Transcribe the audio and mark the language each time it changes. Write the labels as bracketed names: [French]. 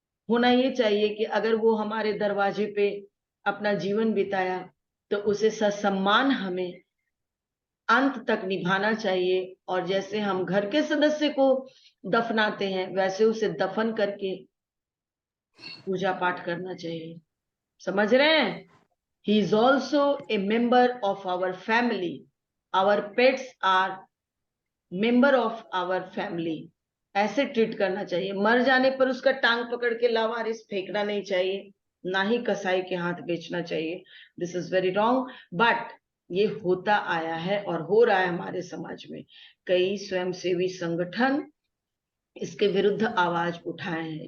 [Hindi] होना ये चाहिए कि अगर वो हमारे दरवाजे पे अपना जीवन बिताया तो उसे ससम्मान हमें अंत तक निभाना चाहिए। और जैसे हम घर के सदस्य को दफनाते हैं, वैसे उसे दफन करके पूजा पाठ करना चाहिए। समझ रहे हैं? [English] He is also a member of our family. Our pets are member of our family. [Hindi] ऐसे ट्रीट करना चाहिए। मर जाने पर उसका टांग पकड़ के लावारिस फेंकना नहीं चाहिए, ना ही कसाई के हाथ बेचना चाहिए। [English] this is very wrong, but [Hindi] ये होता आया है और हो रहा है हमारे समाज में। कई स्वयंसेवी संगठन इसके विरुद्ध आवाज उठाए हैं।